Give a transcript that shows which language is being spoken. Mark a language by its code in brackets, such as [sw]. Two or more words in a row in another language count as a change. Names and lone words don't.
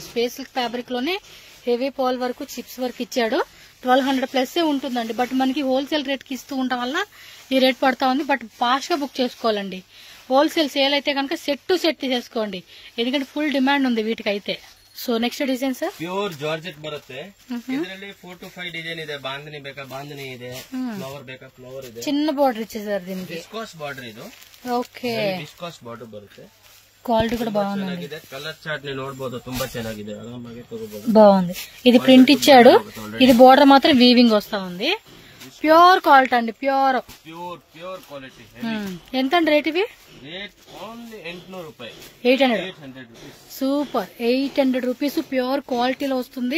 [en] space silk fabric [te] లోనే హెవీ పాల్ వరకు, చిప్స్ వరకు ఇచ్చాడు. 1200 ప్లస్ ఉంటుందండి. బట్ మనకి [en] wholesale rate [te] కి ఇస్తూ ఉండటం వల్ల ఈ రేట్ పడతా ఉంది. బట్ ఫాస్ట్ గా బుక్ చేసుకోవాలండి. [en] wholesale sale [te] అయితే కనుక [en] set to set [te] తీసేసుకోండి. ఎందుకంటే [en] full demand [te] ఉంది వీటికైతే. [en] so next design sir, pure georgette [kn] ಬರುತ್ತೆ. ಇದರಲ್ಲಿ 4-5 ಡಿಸೈನ್ ಇದೆ. ಬಾಂಧನಿ ಬೇಕಾ ಬಾಂಧನಿ ಇದೆ, ಫ್ಲವರ್ ಬೇಕಾ ಫ್ಲವರ್ ಇದೆ. [te] చిన్న బార్డర్ ఇచ్చేసారు దీనికి. [en] viscose border [kn] ಇದು. ఓకే, [en] viscose border [kn] ಬರುತ್ತೆ. [te] క్వాలిటీ కూడా బాగుంది. [en] color chart [kn] ని ನೋಡಬಹುದು, ತುಂಬಾ ಚೆನ್ನಾಗಿದೆ. ಆರಾಮಾಗಿ ತಗೋಬಹುದು. [te] బాగుంది. ఇది ప్రింట్ ఇచ్చాడు. ఇది బార్డర్ మాత్రం వీవింగ్ వస్తా ఉంది. [en] pure quality [te] అండి, ప్యూర్ క్వాలిటీ. ఎంత అండి రేట్ ఇవి? [en] rate only [te] 800 రూపాయలు. 800 సూపర్. 800 [en] rupees pure [te] క్వాలిటీలో వస్తుంది.